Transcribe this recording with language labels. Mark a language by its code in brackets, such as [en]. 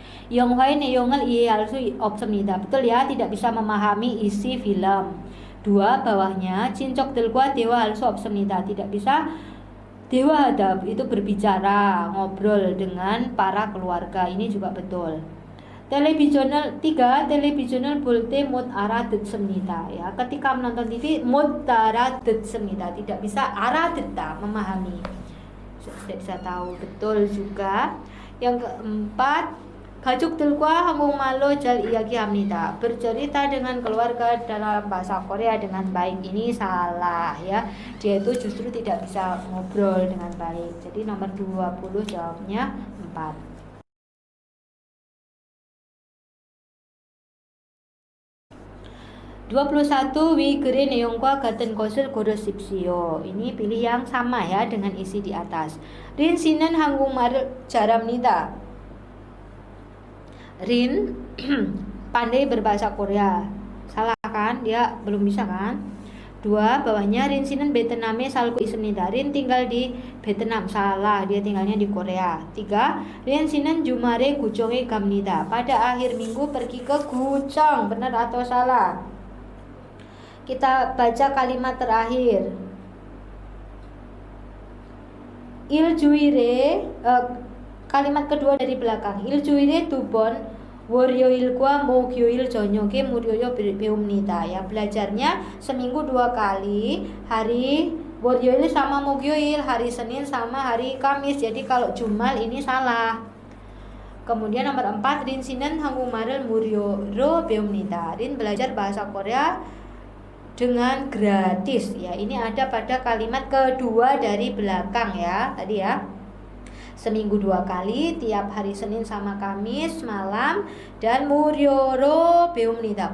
[ko] 영화의 내용을 이해할 수 없습니다. [id] Betul ya, tidak bisa memahami isi film. 2. Bawahnya [ko] 친척들과 대화할 수 없습니다. [id] Tidak bisa 대화하다 itu berbicara, ngobrol dengan para keluarga. Ini juga betul. 텔레비전을 3. [ko] 텔레비전을 볼 때 못 알아듣습니다. [id] Ya, ketika menonton TV [ko] 못 알아듣습니다. [id] Tidak bisa 알아듣다, memahami. Tidak bisa tahu. Betul juga. Yang keempat, [ko] 가족들과 한국말로 잘 이야기합니다. [id] Bercerita dengan keluarga dalam bahasa Korea dengan baik. Ini salah, ya. Dia itu justru tidak bisa ngobrol dengan baik. Jadi nomor 20 jawabnya 4. 21. [ko] 위 글의 내용과 같은 것을 고르십시오. [id] Ini pilih yang sama, ya, dengan isi di atas. [ko] 린 씨는 한국말을 잘합니다. [id] Rin pandai berbahasa Korea. Salah kan? Dia belum bisa kan? 2. Bawahnya [ko] Rin 씨는 베트남에 살고 있습니다. [id] Rin tinggal di Vietnam. Salah, dia tinggalnya di Korea. 3. [ko] Rin 씨는 주말에 구청에 갑니다. [id] Pada akhir minggu pergi ke Guchong. Benar atau salah? Kita baca kalimat terakhir. 일주일에 kalimat kedua dari belakang. [ko] 일주일에 2번 월요일과 목요일 저녁에 무료로 배웁니다. [id] Ya, belajarnya seminggu 2 kali, hari 월요일 sama 목요일, hari Senin sama hari Kamis. Jadi kalau Jumal ini salah. Kemudian nomor 4, [ko] 린 씨는 한국말을 무료로 배웁니다. [id] Rin belajar bahasa Korea dengan gratis. Ya, ini ada pada kalimat kedua dari belakang, ya, tadi, ya. Seminggu 2 kali, tiap hari Senin sama Kamis malam, dan [ko] 무료로 배웁니다.